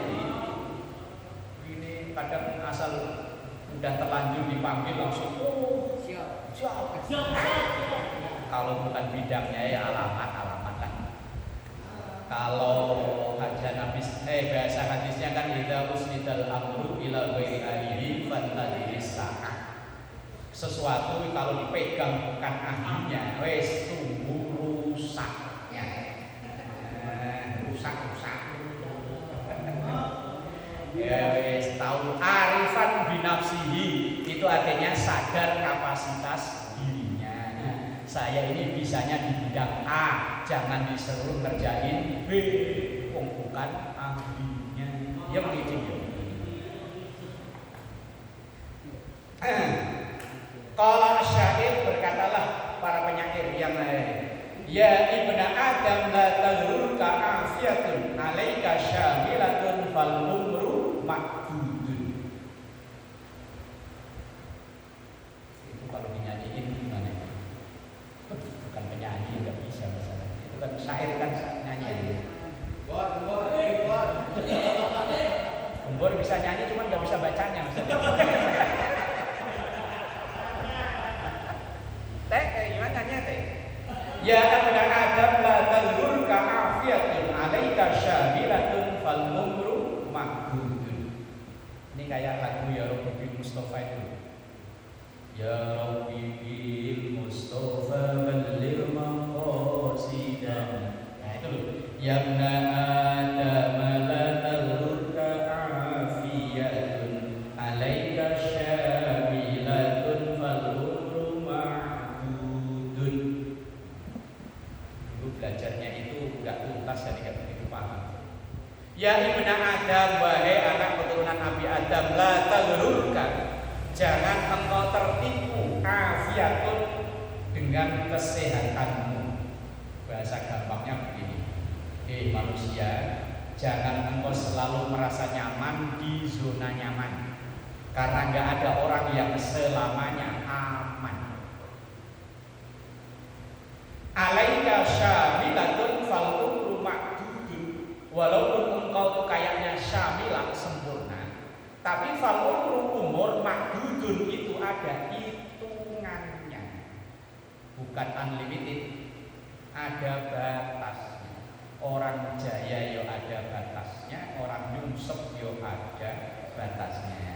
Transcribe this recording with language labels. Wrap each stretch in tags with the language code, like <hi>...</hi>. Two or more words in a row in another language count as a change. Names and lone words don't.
<id>Ini kadang asal udah terlanjur dipanggil langsung siap. Kalau bukan bidangnya ya alamat lah. Kalau kajian habis bahasa hadisnya kan</id> <ar>إذا أسند الأمر إلى غير أهله فانتظر الساعة.</ar> <id>Sesuatu kalau dipegang bukan ahlinya, wes tunggu rusaknya. Rusak. Ya wes tahu</id> <ar>عارفا بنفسه,</ar> <id>itu artinya sadar kapasitas dirinya. Saya ini bisanya di bidang A, jangan disuruh ngerjain B, bukan ahlinya. Ya begitu ya. Kalau syair berkatalah para penyair yang lain,</id> <ar>يا ابن آدم لا تغرنك عافية عليك شاملة فالعمر معدود.</ar> <id>Itu kalau dinyanyiin gimana? Bukan penyanyi, nggak bisa masalah. Itu kan syair kan nyanyi. Gembor bisa nyanyi cuman nggak bisa bacanya misalnya. Gimana teh?</id> <ar>يا ابن آدم لا تغرنك عافية عليك شاملة فالعمر معدود.</ar> <id>Ini kayak lagu Ya Rabbi bil Mustafa itu.</id> <ar>يا ربي بالمصطفى بلغ مقاصدنا.</ar> <id>Nah itu loh.</id> <ar>يا ابن آدم لا تغرنك عافية عليك شاملة فالعمر معدود.</ar> <id>Dulu belajarnya itu enggak tuntas jadi enggak begitu paham.</id> <ar>يا ابن آدم,</ar> <id>wahai anak keturunan Nabi Adam,</id> <ar>لا تغرنك,</ar> <id>jangan engkau tertipu afiatun dengan kesehatanmu. Bahasa gampangnya begini. Manusia, jangan engkau selalu merasa nyaman di zona nyaman. Karena enggak ada orang yang selamanya aman.</id> <ar>عليك شاملة فالعمر معدود.</ar> <id>Walaupun engkau tuh kayaknya syamilah sempurna, tapi</id> <ar>فالعمر معدود</ar> <id>itu ada hitungannya. Bukan unlimited, ada batasnya. Orang jaya yo ada batasnya, orang nyungsep yo ada batasnya.</id>